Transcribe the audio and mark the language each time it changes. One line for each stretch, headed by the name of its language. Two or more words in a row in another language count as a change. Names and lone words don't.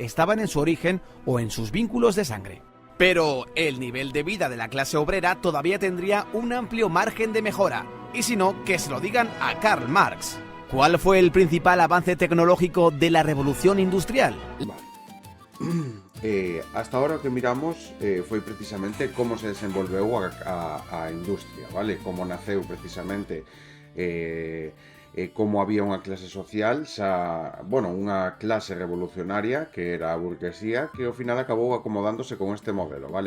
Spanish: Estaban en su origen o en sus vínculos de sangre. Pero el nivel de vida de la clase obrera todavía tendría un amplio margen de mejora. Y si no, que se lo digan a Karl Marx. ¿Cuál fue el principal avance tecnológico de la revolución industrial? Hasta ahora que miramos
Galician: foi precisamente como se desenvolveu a industria, vale? Como naceu precisamente como había unha clase social unha clase revolucionaria que era a burguesía que ao final acabou acomodándose con este modelo, vale?